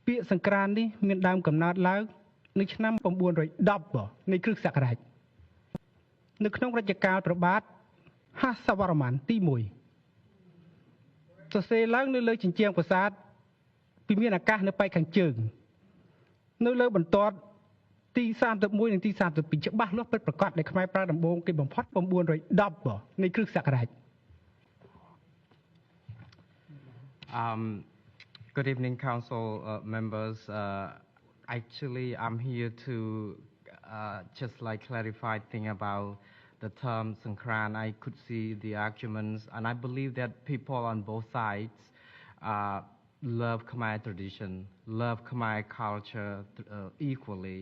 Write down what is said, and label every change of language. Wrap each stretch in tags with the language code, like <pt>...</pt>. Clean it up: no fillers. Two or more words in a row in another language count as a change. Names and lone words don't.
<km>ពាក្យសង្ក្រាន្តនេះមានដើមកំណើតឡើងនៅឆ្នាំ910នៃគ្រិស្តសករាជនៅក្នុងរជ្ជកាលព្រះបាទហសវរ្ម័នទី1សរសេរឡើងនៅលើជញ្ជាំងប្រាសាទពីមានអាកាសនៅប៉ែកខាងជើងនៅលើបន្ទាត់ទី31និងទី32ច្បាស់លាស់ពិតប្រាកដដែលខ្មែរប្រើដំបូងគេបំផុត910នៃគ្រិស្តសករាជ</km> <en>Good evening, council members. Actually, I'm here to just like clarify thing about the term Sangkran. I could see the arguments, and I believe that people on both sides love Khmer tradition, love Khmer culture equally.</en>